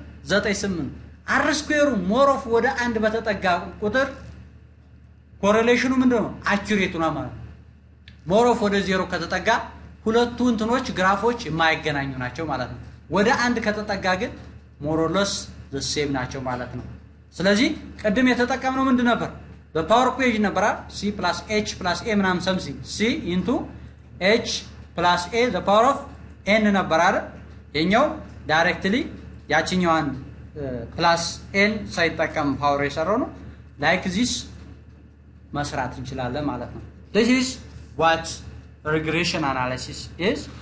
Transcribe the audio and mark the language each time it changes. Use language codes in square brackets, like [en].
[am] 0.98 r ስኩዌሩ ሞር ኦፍ ወደ አንድ በተጠጋ ቁጥር ኮሬሌሽኑ ምንድነው? አኩሬቱ ነው ማለት ነው። ሞር ኦፍ ወደ 0 ከተጠጋ ሁለቱ እንትኖች ግራፎች የማይገናኙ ናቸው ማለት ነው። ወደ አንድ ከተጠጋ ግን ሞር ኦር ለስ ዘ ሴም ናቸው ማለት ነው። ስለዚህ ቅድም የተጠቀምነው ምንድን ነበር? በፓወር ኢኩዌሽን ነበር c + h + a ምናምን [en] something c into h + a the power of n [am] ነበር አይደል? የኛው ዳይሬክትሊ ያቺኛዋን ፕላስ n ሳይጠቀም ፓወር የሰራው ነው። ላይክ ዚስ መስራት እንችላለን ማለት ነው። [en] this is what regression analysis is